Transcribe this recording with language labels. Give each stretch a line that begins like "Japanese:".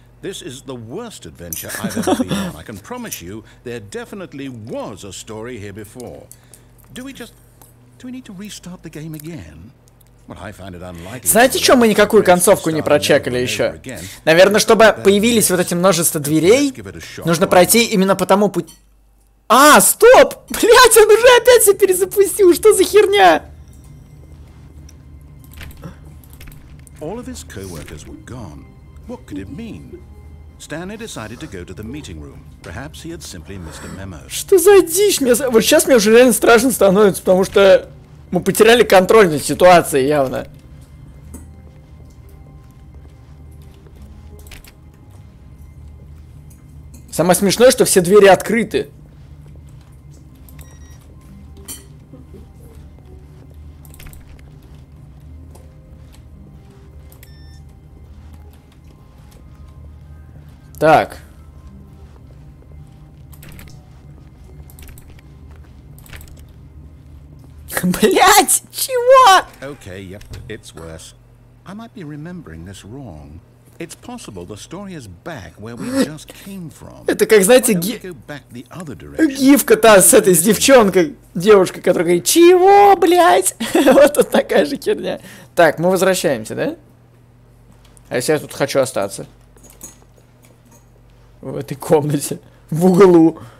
English: This is the worst adventure I've ever been on. I can promise you there definitely was a story here before. Do we need to restart the game again? Well, I find it unlikely.
Russian: Знаете, что мы никакую концовку не прочекали еще? Наверное, чтобы появились вот эти множество дверей, нужно пройти именно по тому пути... А, стоп! Блять, он уже опять все перезапустил. Что за херня?
English: All of his co-workers were gone. What could it mean? Stanley decided to go to the meeting room. Perhaps he had simply missed a memo.
Russian: Что за дичь? Вот сейчас мне уже реально страшно становится, потому что мы потеряли контроль над ситуацией явно. Самое смешное, что все двери открыты. Так. Блять, чего?
English: Okay, yep, it's worse. I might be remembering this wrong. It's possible the story is back where we just came from.
Russian: Это как, знаете, гифка та с этой, с девчонкой, девушкой, которая говорит, чего, блять? Вот тут такая же херня. Так, мы возвращаемся, да? А если я тут хочу остаться? В этой комнате, в углу.